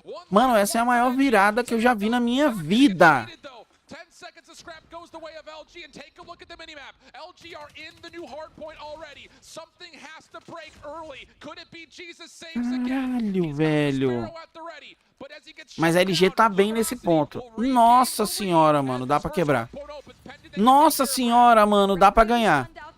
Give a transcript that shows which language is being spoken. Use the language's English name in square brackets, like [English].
[Portuguese] Mano, essa é a maior virada que eu já vi na minha vida. [English] 10 seconds of scrap goes the way of LG, and take a look at the minimap. LG are in the new hard point already. Something has to break early. Could it be Jesus saves again? [Portuguese] Caralho, velho. Mas a LG tá bem nesse ponto. Nossa senhora, mano, dá pra quebrar. Nossa senhora, mano, dá pra ganhar.